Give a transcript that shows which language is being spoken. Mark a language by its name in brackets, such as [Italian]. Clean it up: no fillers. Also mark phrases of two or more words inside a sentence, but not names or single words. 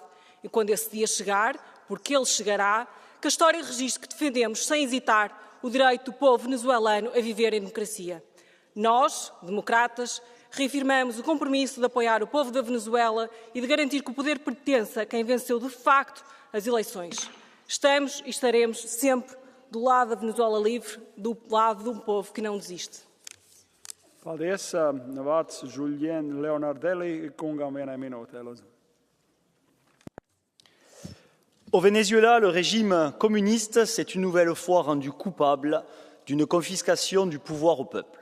[Portuguese] E quando esse dia chegar, porque ele chegará, que a história registre que defendemos, sem hesitar, o direito do povo venezuelano a viver em democracia. Nós, democratas, reafirmamos o compromisso de apoiar o povo da Venezuela e de garantir que o poder pertence a quem venceu de facto as eleições. Estamos e estaremos sempre do lado da Venezuela livre, do lado de um povo que não desiste. [Latvian] Paldies. Vārds Julien Leonardelli kungam vienai minūtei, lūdzu. [French] Au Venezuela, le régime communiste s'est une nouvelle fois rendu coupable d'une confiscation du pouvoir au peuple.